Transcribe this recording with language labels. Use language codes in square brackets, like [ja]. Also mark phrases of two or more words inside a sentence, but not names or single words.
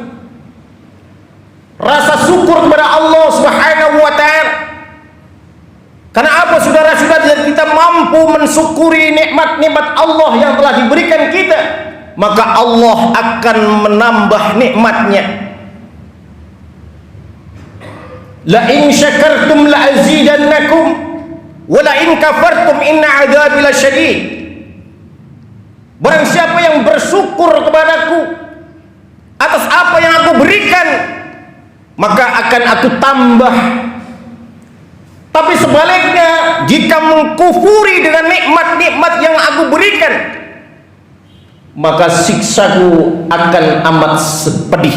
[id] Rasa syukur kepada Allah [ar] سبحانه وتعالى. [id] Karena apa saudara-saudara, kita mampu mensyukuri nikmat-nikmat Allah yang telah diberikan kita, maka Allah akan menambah nikmatnya. [ar] لئن شكرتم لأزيدنكم ولئن كفرتم إن عذابي لشديد. [id] Barang siapa yang bersyukur kepadaku atas apa yang aku berikan, maka akan aku tambah. Tapi sebaliknya, jika mengkufuri dengan nikmat-nikmat yang aku berikan, maka siksaku akan amat pedih.